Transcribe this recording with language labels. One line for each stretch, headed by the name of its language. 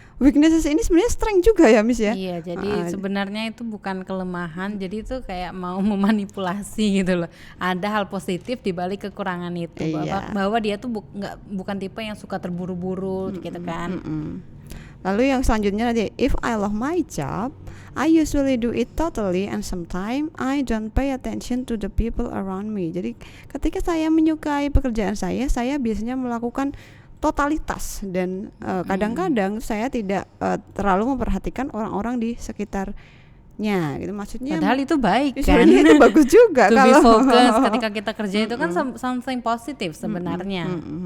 Indonesian: weaknesses ini sebenarnya strength juga ya Miss ya. Iya, jadi sebenarnya itu bukan kelemahan, jadi itu kayak mau memanipulasi gitu loh. Ada hal positif di balik kekurangan itu, bahwa dia tuh bukan tipe yang suka terburu-buru gitu kan. Lalu yang selanjutnya nanti,
English: if I love my job, I usually do it totally and sometimes I don't pay attention to the people around me.
Indonesian: Jadi ketika saya menyukai pekerjaan saya biasanya melakukan totalitas dan kadang-kadang saya tidak terlalu memperhatikan orang-orang di sekitarnya gitu. Maksudnya padahal itu baik kan. Itu bagus juga
English: to
Indonesian: kalau
English: be focus
Indonesian: ketika kita kerja itu kan something positif sebenarnya.